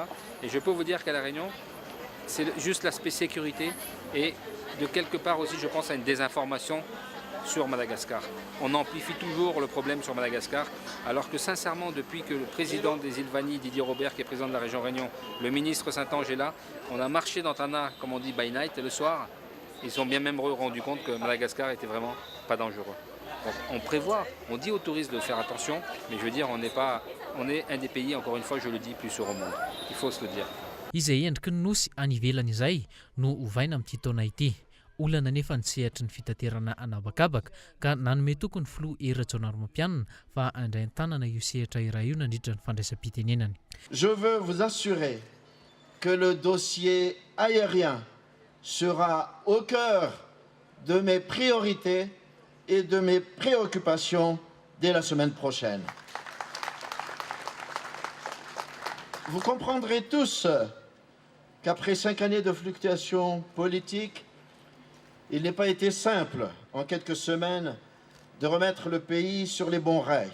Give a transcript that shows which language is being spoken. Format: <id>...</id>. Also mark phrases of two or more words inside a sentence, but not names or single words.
<fr>Et je peux vous dire qu'à la Réunion, c'est juste l'aspect sécurité et de quelque part aussi, je pense, à une désinformation sur Madagascar. On amplifie toujours le problème sur Madagascar, alors que sincèrement, depuis que le président des îles Vanille, Didier Robert, qui est président de la région Réunion, le ministre Saint-Ange est là, on a marché dans Tana, comme on dit,</fr> <en>by night,</en> <fr>et le soir, ils sont bien même rendu compte que Madagascar était vraiment pas dangereux. Donc, on prévoit, on dit aux touristes de faire attention, mais je veux dire, on est un des pays, encore une fois, je le dis, plus sûrs au monde. Il faut se le dire.</fr> <mg>Izay endriky ny nosy any ivelany izay no ovaina amin'ity taona ity. Olana nefa nisehatra ny fitaterana anabakabaka ka nanome tokony filoha Rajaonarimampianina fa andray an-tanana io sehatra iray io nandritra ny fandraisam-pitenenany.</mg> <fr>Je veux vous assurer que le dossier aérien sera au cœur de mes priorités et de mes préoccupations dès la semaine prochaine. Vous comprendrez tous qu'après 5 années de fluctuations politiques, il n'est pas été simple, en quelques semaines, de remettre le pays sur les bons rails.</fr>